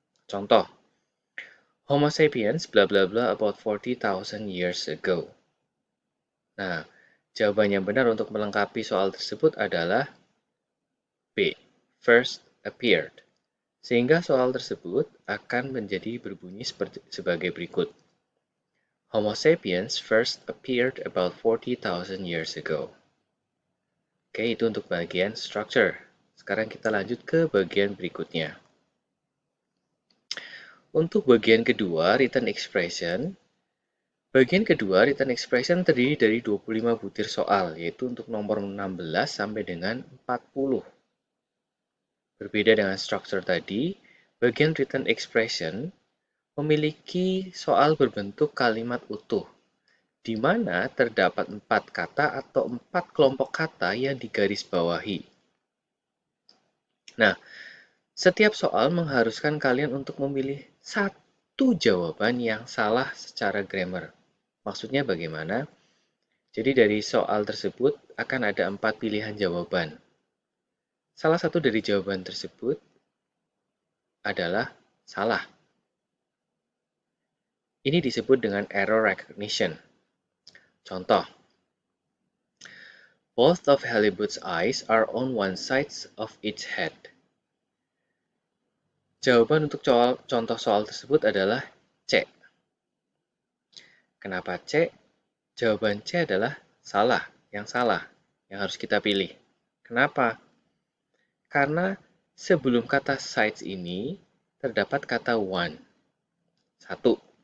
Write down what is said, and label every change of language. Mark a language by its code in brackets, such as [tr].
[en] Contoh, Homo sapiens bla bla bla about 40,000 years ago. [id] Nah, jawaban yang benar untuk melengkapi soal tersebut adalah B, [en] first appeared. [id] Sehingga soal tersebut akan menjadi berbunyi sebagai berikut. [en] Homo sapiens first appeared about 40,000 years ago. [id] Oke, itu untuk bagian structure. Sekarang kita lanjut ke bagian berikutnya. Untuk bagian kedua, written expression. Bagian kedua, written expression terdiri dari 25 butir soal, yaitu untuk nomor 16 sampai dengan 40. Berbeda dengan structure tadi, bagian written expression memiliki soal berbentuk kalimat utuh, di mana terdapat 4 kata atau 4 kelompok kata yang digarisbawahi. Nah, setiap soal mengharuskan kalian untuk memilih satu jawaban yang salah secara grammar. Maksudnya bagaimana? Jadi dari soal tersebut akan ada 4 pilihan jawaban. Salah satu dari jawaban tersebut adalah salah. Ini disebut dengan error recognition. [en] Contoh, both of Halibut's eyes are on one side of its head. [id] Jawaban untuk contoh soal tersebut adalah C. Kenapa C? Jawaban C adalah salah, yang harus kita pilih. Kenapa? Karena sebelum kata sides ini terdapat kata one, satu.